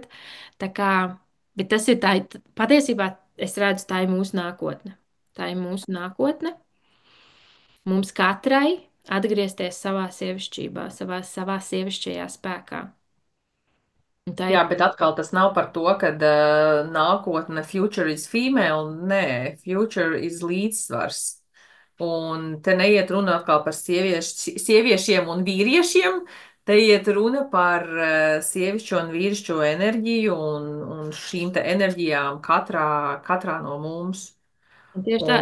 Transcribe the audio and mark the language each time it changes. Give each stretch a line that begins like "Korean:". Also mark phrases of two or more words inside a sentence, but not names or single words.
Latvian: Tā kā, bet tas ir tā, patiesībā es redzu, tā ir mūsu nākotne. Tā ir mūsu nākotne. Mums katrai atgriezties savā sievišķībā, savā sievišķajā spēkā. Un tā Jā, ir. bet atkal tas nav par to, ka nākotne
English: future is female.
Latvian: Nē,
English: future is
Latvian: līdzsvars. Un te neiet runa atkal par sieviešiem un vīriešiem. Te iet runa par sievišķo un vīrišķo enerģiju un šīm te enerģijām katrā no mums. Un tieši tā,